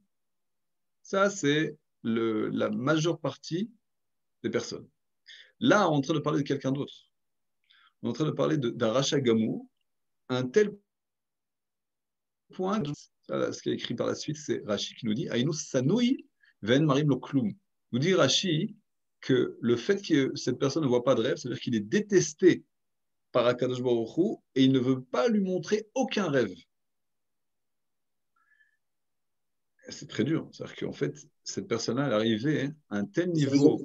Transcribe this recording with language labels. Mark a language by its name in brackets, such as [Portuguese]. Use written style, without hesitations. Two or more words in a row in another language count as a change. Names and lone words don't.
[French] Ça, c'est la majeure partie des personnes. Là, on est en train de parler de quelqu'un d'autre. On est en train de parler d'un [Hebrew] רשע גמור, [French] un tel point, ce qui est écrit par la suite, c'est Rashi qui nous dit [Hebrew] איננו שנאוי ואין מראים לו כלום. [French] Nous dit Rashi que le fait que cette personne ne voit pas de rêve, c'est-à-dire qu'il est détesté par [Hebrew] הקדוש ברוך הוא [French] et il ne veut pas lui montrer aucun rêve. C'est très dur. C'est-à-dire qu'en fait, cette personne-là, elle est arrivée à un tel niveau.